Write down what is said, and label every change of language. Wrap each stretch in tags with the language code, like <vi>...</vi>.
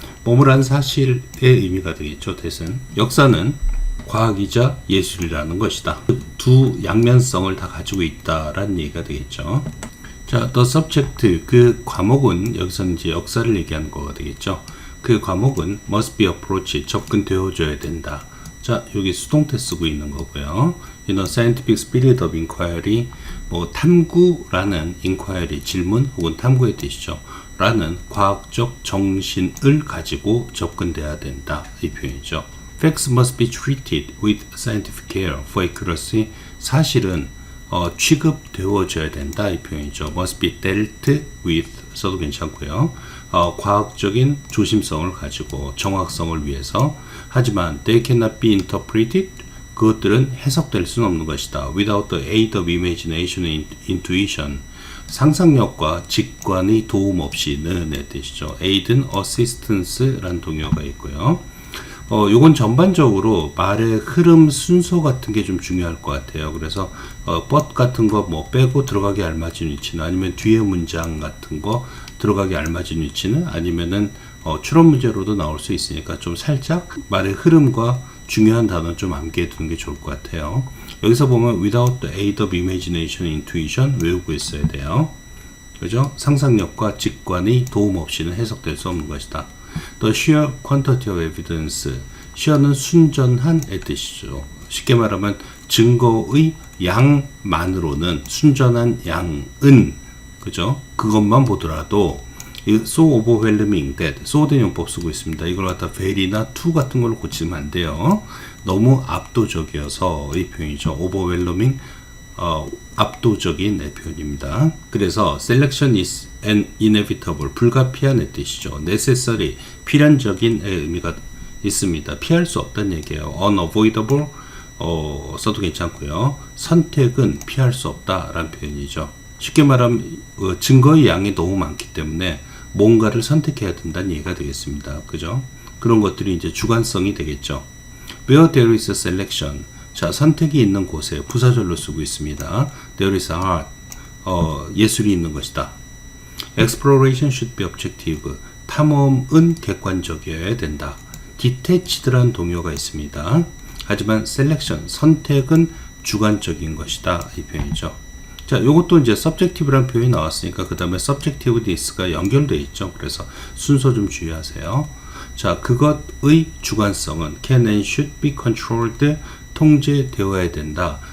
<ko>뭐뭐란 사실의 의미가 되겠죠. that은 역사는 과학이자 예술이라는 것이다. 두 양면성을 다 가지고 있다라는 얘기가 되겠죠. 자, the subject 그 과목은 여기서는 이제 역사를 얘기하는 거가 되겠죠. 그 과목은 must be approached 접근되어줘야 된다. 자, 여기 수동태 쓰고 있는 거고요.</ko> <en>In a scientific spirit of inquiry</en> <ko>뭐 탐구라는</ko> <en>inquiry</en> <ko>질문 혹은 탐구의 뜻이죠. 라는 과학적 정신을 가지고 접근돼야 된다. 이 표현이죠.</ko> <en>Facts must be treated with scientific care for accuracy.</en> <ko>사실은 취급되어져야 된다. 이 표현이죠.</ko> <en>Must be dealt with</en> <ko>써도 괜찮고요. 과학적인 조심성을 가지고 정확성을 위해서 하지만</ko> <en>they cannot be interpreted</en> <ko>그것들은 해석될 수는 없는 것이다.</ko> <en>Without the aid of imagination and intuition</en> <ko>상상력과 직관의 도움 없이는 의 뜻이죠. aid는 assistance라는 동요가 있고요. 요건 전반적으로 말의 흐름 순서 같은 게 좀 중요할 것 같아요. 그래서 but 같은 거 뭐 빼고 들어가기 알맞은 위치는 아니면 뒤에 문장 같은 거 들어가기 알맞은 위치는 아니면은 추론 문제로도 나올 수 있으니까 좀 살짝 말의 흐름과 중요한 단어 좀 암기해 두는 게 좋을 것 같아요. 여기서 보면</ko> <en>without the aid of imagination, intuition</en> <ko>외우고 있어야 돼요. 그죠? 상상력과 직관의 도움 없이는 해석될 수 없는 것이다.</ko> <en>The sheer quantity of evidence.</en> <ko>sheer는 순전한의 뜻이죠. 쉽게 말하면 증거의 양만으로는 순전한 양은 그죠? 그것만 보더라도</ko> <en>so overwhelming that</en> <ko>so된 용법 쓰고 있습니다. 이걸 갖다 very나 to 같은 걸로 고치면 안 돼요. 너무 압도적이어서 이 표현이죠. overwhelming 압도적인 표현입니다.</ko> <en>그래서 selection is an inevitable</en> <ko>불가피한 뜻이죠. necessary 필연적인 의미가 있습니다. 피할 수 없다는 얘기예요. unavoidable 써도 괜찮고요. 선택은 피할 수 없다라는 표현이죠. 쉽게 말하면 증거의 양이 너무 많기 때문에 뭔가를 선택해야 된다는 얘기가 되겠습니다. 그죠? 그런 것들이 이제 주관성이 되겠죠.</ko> <en>Where there is a selection.</en> <ko>자, 선택이 있는 곳에 부사절로 쓰고 있습니다.</ko> <en>There is a art.</en> <ko>예술이 있는 것이다.</ko> <en>Exploration should be objective.</en> <ko>탐험은 객관적이어야 된다. Detached라는 동요가 있습니다. 하지만 selection, 선택은 주관적인 것이다. 이 표현이죠. 자, 요것도 이제 subjective라는 표현이 나왔으니까 그 다음에 subjectiveness가 연결되어 있죠. 그래서 순서 좀 주의하세요. 자, 그것의 주관성은</ko> <en>can and should be controlled,</en> <ko>통제되어야 된다.</ko>